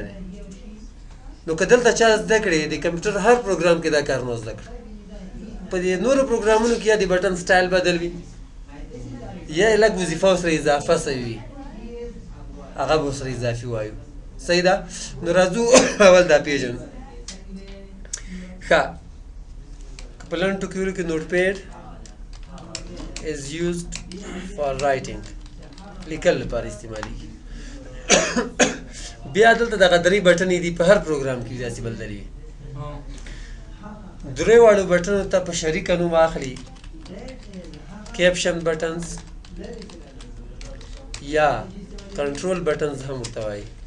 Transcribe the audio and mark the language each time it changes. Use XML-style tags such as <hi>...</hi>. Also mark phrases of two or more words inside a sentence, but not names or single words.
<ps>نو که دلته چا زده کړې د کمپیوټر هر پروګرام کې دا کار نو زده کړه، په دې نورو پروګرامونو کې یا د</ps> <en>button style</en> <ps>بدل وي یا یې لږ وظیفه ورسره اضافه سوي وي، هغه به ورسره اضافي وایو. صحیح ده. نو راځو اول دا پېژنو. ښه، که په لنډ ټکو کې ولیکو نوټ پیډ</ps> <en>is used for writing،</en> <ps>لیکل لپاره استعمالېږي. بیا دلته دغه درې بټنې دي، په هر پروګرام کې داسې بل درې وي. درې واړو بټنو ته په شریکه نوم اخلي</ps> <en>caption buttons</en> <ps>یا</ps> <en>control buttons</en> <ps>هم ورته وایي.</ps>